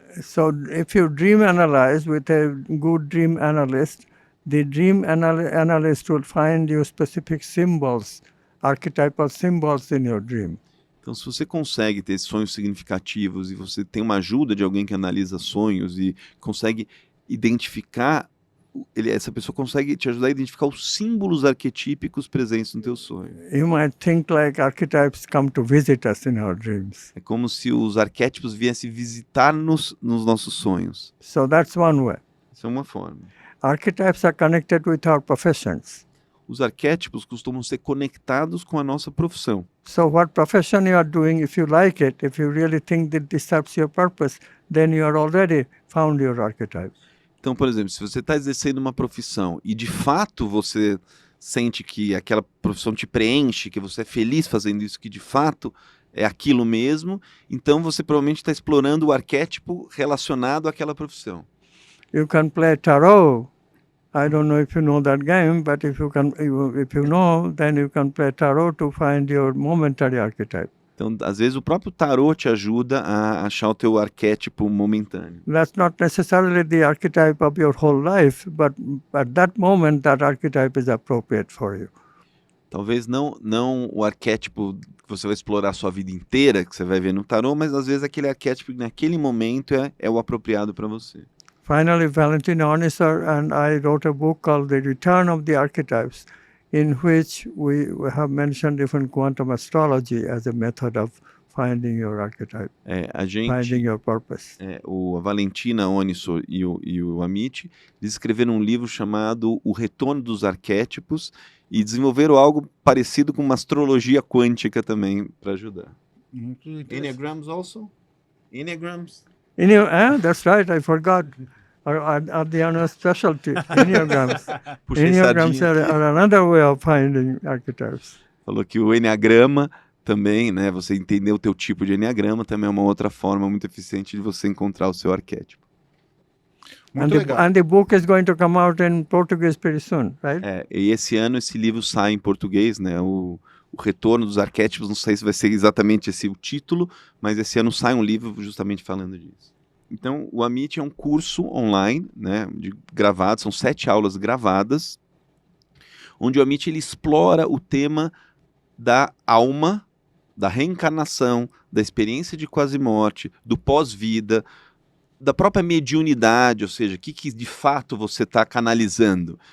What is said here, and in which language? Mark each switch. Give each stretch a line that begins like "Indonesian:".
English: So if you dream analyze with a good dream analyst, the dream analyst will find you specific symbols, archetypal symbols in your dream.
Portuguese: Então, se você consegue ter sonhos significativos e você tem uma ajuda de alguém que analisa sonhos e consegue identificar essa pessoa consegue te ajudar a identificar os símbolos arquetípicos presentes no teu sonho.
English: You might think like archetypes come to visit us in our dreams.
Portuguese: É como se os arquétipos viessem visitar-nos nos nossos sonhos.
English: So that's one way.
Portuguese: Isso é uma forma.
English: Archetypes are connected with our professions.
Portuguese: Os arquétipos costumam ser conectados com a nossa profissão.
English: So what profession you are doing, if you like it, if you really think that this serves your purpose, then you are already found your archetype.
Portuguese: Então, por exemplo, se você está exercendo uma profissão e de fato você sente que aquela profissão te preenche, que você é feliz fazendo isso, que de fato é aquilo mesmo, então você provavelmente está explorando o arquétipo relacionado àquela profissão.
English: You can play tarot. I don't know if you know that game, but if you know, then you can play tarot to find your momentary archetype.
Portuguese: Então, às vezes, o próprio tarô te ajuda a achar o teu arquétipo momentâneo.
English: That's not necessarily the archetype of your whole life, but at that moment, that archetype is appropriate for you.
Portuguese: Talvez não o arquétipo que você vai explorar a sua vida inteira, que você vai ver no tarô, mas às vezes aquele arquétipo que naquele momento é o apropriado para você.
English: Finally, Valentin Ornisser and I wrote a book called The Return of the Archetypes, in which we have mentioned different quantum astrology as a method of finding your archetype, finding your purpose.
Portuguese: A Valentina Ornisser e o Amit, eles escreveram um livro chamado O Retorno dos Arquétipos e desenvolveram algo parecido com uma astrologia quântica também para ajudar.
English: Enneagrams also? Enneagrams? That's right, I forgot. Are the other specialty, Enneagrams.
Portuguese: Puxei
English: Enneagrams
Portuguese: sardinha aqui.
English: are another way of finding archetypes.
Portuguese: Falou que o Enneagrama também, né, você entender o teu tipo de Enneagrama também é uma outra forma muito eficiente de você encontrar o seu arquétipo. Muito legal.
English: And the book is going to come out in Portuguese pretty soon, right?
Portuguese: E esse ano esse livro sai em português, né, o Retorno dos Arquétipos, não sei se vai ser exatamente esse o título, mas esse ano sai um livro justamente falando disso. Então, o Amit é um curso online, né, gravado, são 7 aulas gravadas, onde o Amit ele explora o tema da alma, da reencarnação, da experiência de quase-morte, do pós-vida, da própria mediunidade, ou seja, o que de fato você está canalizando.